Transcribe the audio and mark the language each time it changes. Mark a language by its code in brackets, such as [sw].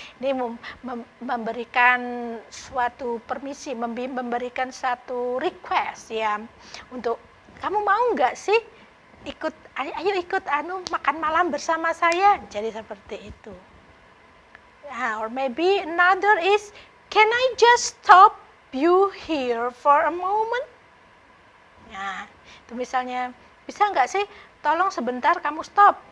[id] Ini memberikan suatu permisi, memberikan satu request ya, untuk kamu mau nggak sih ayo ikut makan malam bersama saya. Jadi seperti itu. [en] Or maybe another is, can I just stop you here for a moment? [id] Nah, itu misalnya, bisa nggak sih tolong sebentar kamu stop.